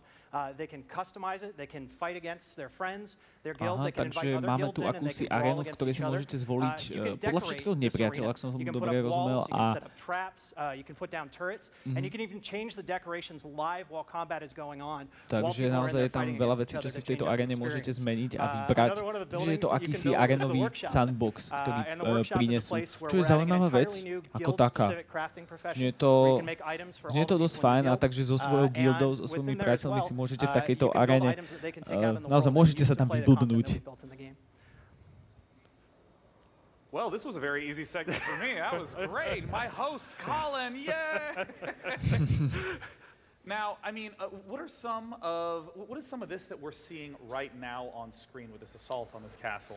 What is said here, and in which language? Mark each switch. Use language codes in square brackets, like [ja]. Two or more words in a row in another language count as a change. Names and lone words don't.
[en] They can customize it, they can fight against their friends, their guild, they can invite other guilds in and they can brawl against each other. You can decorate this arena. You can put up walls, you can set up traps, you can put down turrets, and you can even change the decorations live while combat is going on. [sk] Takže naozaj je tam veľa vecí, čo si v tejto arene môžete zmeniť a vybrať. Že je to akýsi arenový sandbox, ktorý prinesú. Čo je zaujímavá vec, ako taká. Znie to dosť fajn a takže so svojou guildou, so svojimi priateľmi si môžete v takejto arene, naozaj môžete sa tam vyblbnúť. [en] Well, this was a very easy segment for me. That was great. My host, Colin, yay! Now, I mean, what is some of this that we're seeing right now on screen with this assault on this castle?